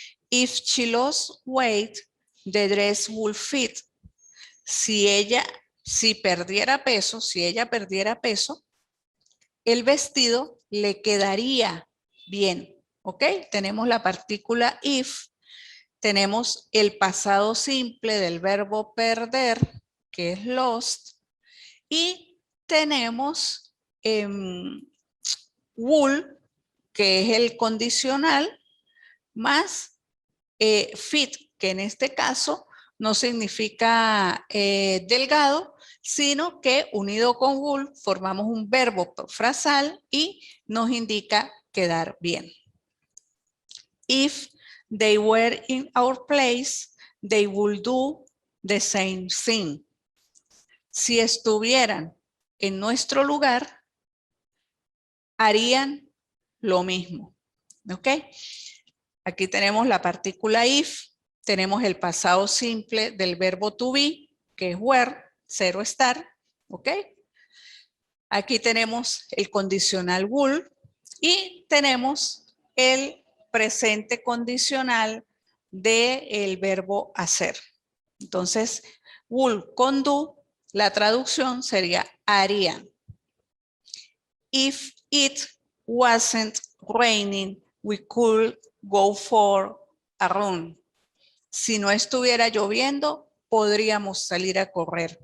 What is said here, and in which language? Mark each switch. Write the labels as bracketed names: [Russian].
[English] If she lost weight, the dress will fit. [Spanish] Si ella perdiera peso, el vestido le quedaría bien. ¿Ok? Tenemos la partícula if, tenemos el pasado simple del verbo perder, que es lost, y tenemos would, que es el condicional, más fit, que en este caso no significa delgado, sino que unido con would formamos un verbo frasal y nos indica quedar bien. [English] If they were in our place, they would do the same thing. [Spanish] Si estuvieran en nuestro lugar, harían lo mismo. ¿Ok? Aquí tenemos la partícula if, tenemos el pasado simple del verbo to be, que es were, ser o estar. ¿Ok? Aquí tenemos el condicional would y tenemos el presente condicional del verbo hacer. Entonces, would con do, la traducción sería harían. [English] If it wasn't raining, we could go for a run. [Spanish] Si no estuviera lloviendo, podríamos salir a correr.